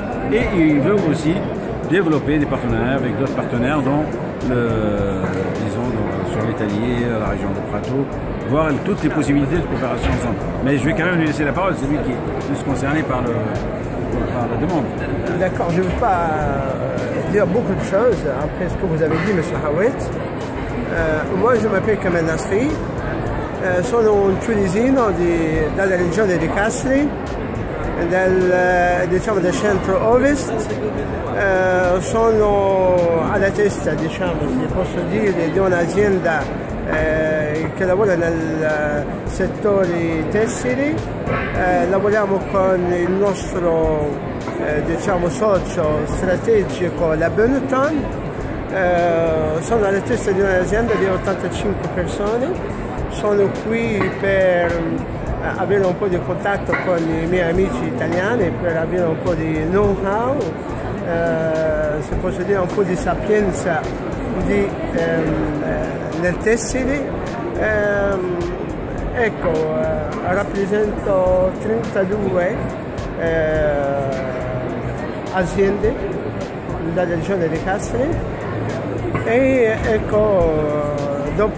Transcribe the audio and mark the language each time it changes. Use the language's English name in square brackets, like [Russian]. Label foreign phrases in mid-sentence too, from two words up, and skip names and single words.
[French] Et il veut aussi développer des partenariats avec d'autres partenaires dont disons sur l'Italie, la région de Prato, voir toutes les possibilités de coopération ensemble. Mais je vais quand même lui laisser la parole, c'est lui qui est plus concerné par la demande. D'accord, je ne veux pas dire beaucoup de choses après ce que vous avez dit, M. Hawet. Moi, je m'appelle Kamel Nasri, [Italian] sono un tunisino dalla regione di Kasri, del centro-ovest. Sono alla testa, diciamo, se posso dire, di un'azienda che lavora nel settore tessili. Lavoriamo con il nostro diciamo, socio strategico, la Benetton. Sono alla testa di un'azienda di 85 persone. Sono qui per avere un po' di contatto con i miei amici italiani, per avere un po' di know-how, se posso dire un po' di sapienza nel tessile. Ecco, rappresento 32 aziende dalla regione di Kasserine e ecco, dopo